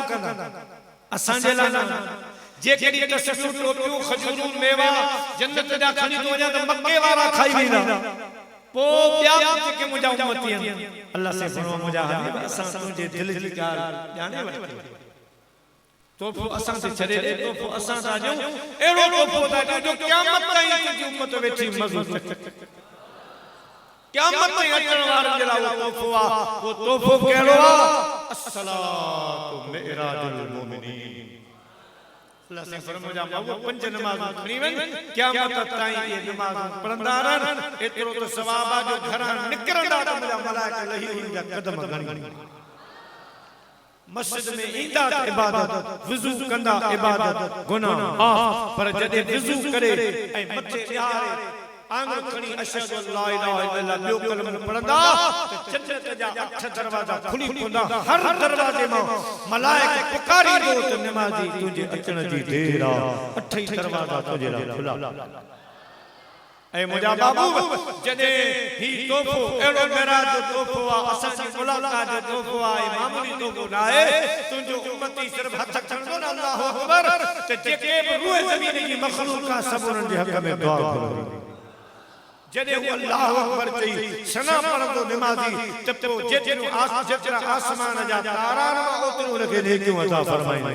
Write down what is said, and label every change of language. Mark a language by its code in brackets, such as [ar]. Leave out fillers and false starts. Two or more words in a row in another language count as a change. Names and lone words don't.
[sd] कंदा असां जे लाइ जेकॾहिं तस्बीह टोपियूं खजूरूं मेवा जन्नत जा खणी थो वञा त मके वारा खाई वेंदा पो ॿिया जेके मुंहिंजा उम्मती आहिनि अल्लाह से फरमायो मुंहिंजा हबीब असां तुंहिंजे दिल जी ॻाल्हि ॼाणे वरिती तोहफ़ो असां से छॾे ॾे तोहफ़ो असां सां ॾियूं अहिड़ो तोहफ़ो था ॾियूं जो क़यामत ताईं तुंहिंजी उम्मत वेठी मज़ो क़यामत ताईं अचण वारनि जे लाइ तोहफ़ो आहे वो तोहफ़ो कहिड़ो आहे [ar] الصلاة معراج المؤمنين [sd] अल्लाह से फरमाया बाबू पंज नमाज़ खणी वञ क़यामत ताईं ये नमाज़ पढ़ंदा रहनि एतिरो त सवाब आहे जो घरां निकिरंदा त मुंहिंजा मलाइका लही उनजा कदम गणी मस्जिद में ईंदा इबादत वुज़ू कंदा इबादत गुनाह माफ़ पर जॾहिं वुज़ू करे ऐं मथे ॾियारे आंगुर खणी [ar] أشهد أن لا إله إلا الله [sd] ॿियो कलमो पढ़ंदा त जन्नत जा 8 दरवाजा खुली पवंदा हर दरवाजे मां मलाइका पुकारींदो त नमाज़ी तुंहिंजे अचण जी देर आहे 8 ई दरवाजा तुंहिंजे लाइ खुला ऐं मुंहिंजा बाबू जॾहिं ही तोहफ़ो अहिड़ो मेराज जो तोहफ़ो आहे असांजी मुलाकात जो तोहफ़ो आहे मामूली तोहफ़ो न आहे तुंहिंजो उम्मती सिर्फ़ हथ खणंदो न [ar] الله أكبر [sd] त जेके बि रूह ज़मीन जी मख़लूक़ आहे सभु उन्हनि जे हक़ में दुआ घुरंदी जॾहिं हू [ar] الله أكبر [sd] चई सना पढ़ंदो निमाज़ी त पोइ जेतिरा आसमान जा तारा ओतिरियूं उनखे नेकियूं अता फरमाईंदो।